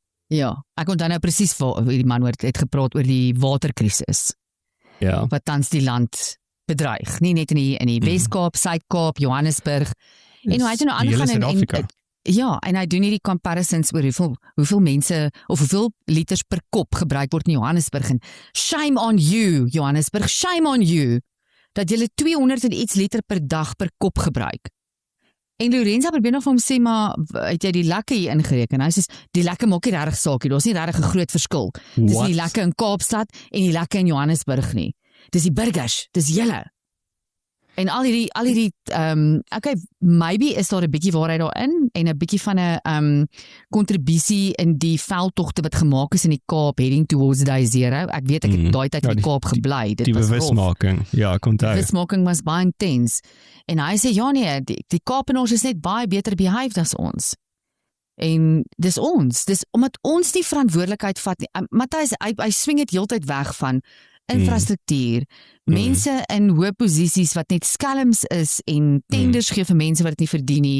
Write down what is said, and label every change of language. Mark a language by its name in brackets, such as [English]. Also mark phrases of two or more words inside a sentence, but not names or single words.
[Afrikaans] Ja, ek onthou nou presies waar die man het gepraat oor die waterkrisis, wat tans die land bedreig, nie net in die Wes-Kaap, Suid-Kaap, Johannesburg, en hy het nou aangegaan en hy doen hierdie comparisons oor hoeveel mense, of hoeveel liters per kop gebruik word in Johannesburg, en [English] shame on you, Johannesburg, shame on you, [Afrikaans] dat julle 200 en iets liter per dag per kop gebruik. En Lorenzo probeer nog vir hom sê, maar het jy die lekke hier ingereken? Hy sê, die lekke maak nie regtig saakie, daar is nie regtig 'n groot verskil. Dis die lekke in Kaapstad en die lekke in Johannesburg nie. Dis die burgers, dis julle. En al hierdie [English] okay, maybe [Afrikaans] is daar 'n bietjie waarheid daarin en 'n bietjie van 'n kontribusie in die veldtogte wat gemaak is in die Kaap [English] heading towards day zero. [Afrikaans] Ek weet ek het daai tyd in die Kaap gebly. Dit die was bewusmaking. Ja, kom daar. Die bewusmaking was baie intens. En hy sê ja nee, die Kaapenaars is net baie beter behaved as ons. En dis omdat ons die verantwoordelikheid vat nie. Matthys, hy swing dit heeltyd weg van infrastruktuur, mense in hoë posisies wat net skelms is en tenders gee vir mense wat dit nie verdien nie.